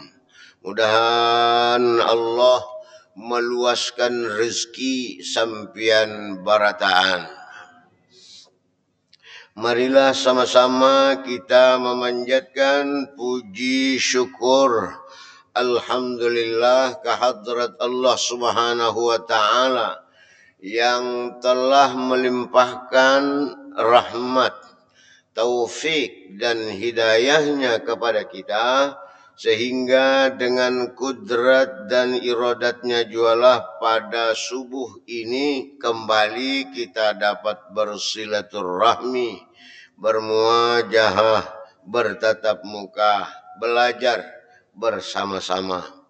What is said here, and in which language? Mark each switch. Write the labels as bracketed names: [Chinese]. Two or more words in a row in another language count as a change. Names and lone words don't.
[Banjar] Mudahan Allah meluaskan rezeki sampian barataan. [Indonesian] Marilah sama-sama kita memanjatkan puji syukur alhamdulillah kehadrat Allah [Arabic] Subhanahu wa ta'ala [Indonesian] yang telah melimpahkan rahmat, taufik dan hidayahnya kepada kita, sehingga dengan kudrat dan iradatnya jualah pada subuh ini kembali kita dapat bersilaturahmi, bermuajahah, bertatap muka, belajar bersama-sama.